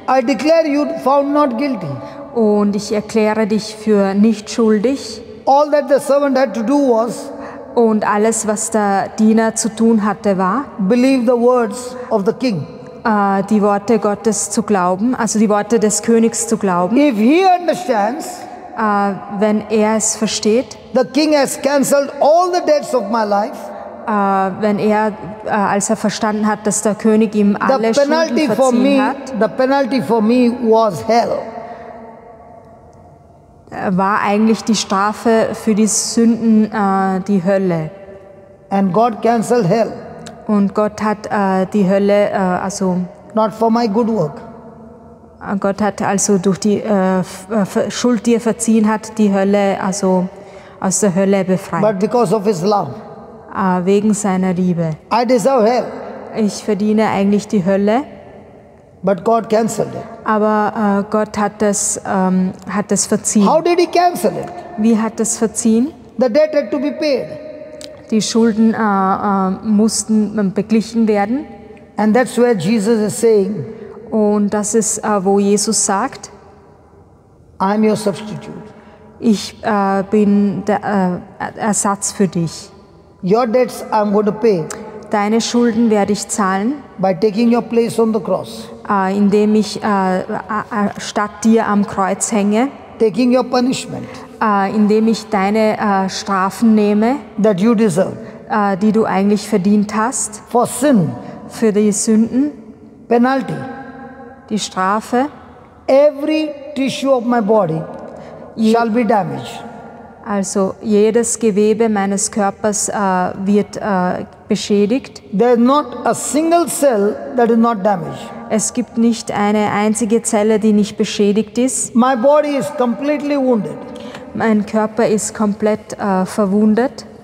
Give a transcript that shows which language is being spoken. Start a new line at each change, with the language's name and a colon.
English: I declare you found not guilty.
German: und ich erkläre dich für nicht schuldig.
English: All that the servant had to do was
German: Und alles, was der Diener zu tun hatte, war,
English: believe the words of the king.
German: die Worte Gottes zu glauben, also die Worte des Königs zu glauben.
English: If he understands,
German: Wenn er es versteht,
English: the king has cancelled all the debts of my life,
German: wenn er, als er verstanden hat, dass der König ihm alle Schulden verziehen hat,
English: the penalty for me was hell.
German: war eigentlich die Strafe für die Sünden die Hölle.
English: And God cancelled hell,
German: Und Gott hat die Hölle,
English: not for my good work.
German: Gott hat also durch die Schuld, die er verziehen hat, die Hölle, also aus der Hölle befreit.
English: But because of his love,
German: Wegen seiner Liebe.
English: I deserve hell,
German: Ich verdiene eigentlich die Hölle,
English: but God cancelled it.
German: aber Gott hat das verziehen.
English: How did he cancel it?
German: Wie hat das verziehen?
English: The debt had to be paid.
German: Die Schulden mussten beglichen werden.
English: And that's where Jesus is saying,
German: Und das ist, wo Jesus sagt,
English: I am your substitute.
German: ich bin der Ersatz für dich.
English: Your debts I'm going to pay
German: Deine Schulden werde ich zahlen,
English: by taking your place on the cross,
German: indem ich statt dir am Kreuz hänge,
English: taking your punishment
German: indem ich deine Strafen nehme,
English: that you deserve
German: die du eigentlich verdient hast,
English: for sin,
German: für die Sünden,
English: penalty.
German: die Strafe.
English: Every tissue of my body shall be damaged.
German: Also jedes Gewebe meines Körpers wird beschädigt.
English: There is not a single cell that is not damaged.
German: Es gibt nicht eine einzige Zelle, die nicht beschädigt ist.
English: My body is completely wounded.
German: Mein Körper ist komplett verwundet.